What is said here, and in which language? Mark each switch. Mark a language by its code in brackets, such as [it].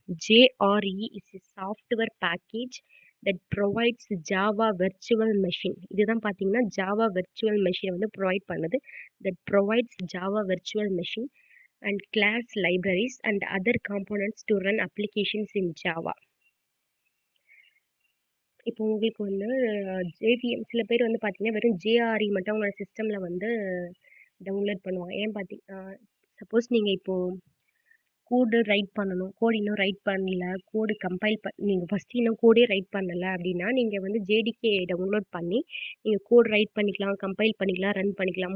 [en] JRE is a software package that provides Java Virtual Machine. [ta] இதுதான் பார்த்தீங்கன்னா Java Virtual Machine வந்து provide பண்ணுது. [en] That provides Java Virtual Machine and class libraries and other components to run applications in Java. [ta] இப்போ உங்களுக்கு வந்து JVM சில பேர் வந்து பார்த்தீங்கன்னா, வெறும் ஜேஆர்இ மட்டும் உங்களோட சிஸ்டம்ல வந்து டவுன்லோட் பண்ணுவாங்க. ஏன் சப்போஸ் நீங்க இப்போ கோடு ரைட் பண்ணணும். கோடு இன்னும் ரைட் பண்ணல. கோடு கம்பைல் நீங்க ஃபர்ஸ்ட் இன்னும் கோடே ரைட் பண்ணல அப்படின்னா, நீங்க வந்து ஜேடிகே டவுன்லோட் பண்ணி, நீங்க கோட் ரைட் பண்ணிக்கலாம், கம்பைல் பண்ணிக்கலாம், ரன் பண்ணிக்கலாம்.